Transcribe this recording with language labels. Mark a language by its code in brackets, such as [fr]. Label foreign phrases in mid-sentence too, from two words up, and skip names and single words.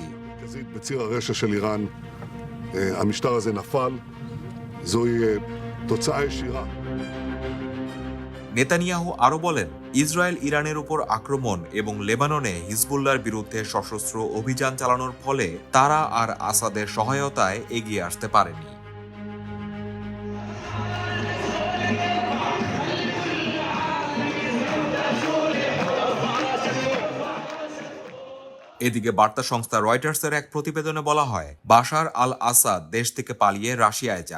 [he] בציר הרשע של איראן, המשטר הזה נפל. זוהי תוצאה ישירה. [bn] নেতানিয়াহু আরও বলেন, ইসরায়েল ইরানের উপর আক্রমণ এবং লেবাননে হিজবুল্লাহর বিরুদ্ধে সশস্ত্র অভিযান চালানোর ফলে তারা আর আসাদের সহায়তায় এগিয়ে আসতে পারেনি। এদিকে বার্তা সংস্থা রয়টার্সের এক প্রতিবেদনে বলা হয়, বাশার আল আসাদ দেশ থেকে পালিয়ে রাশিয়ায় যান।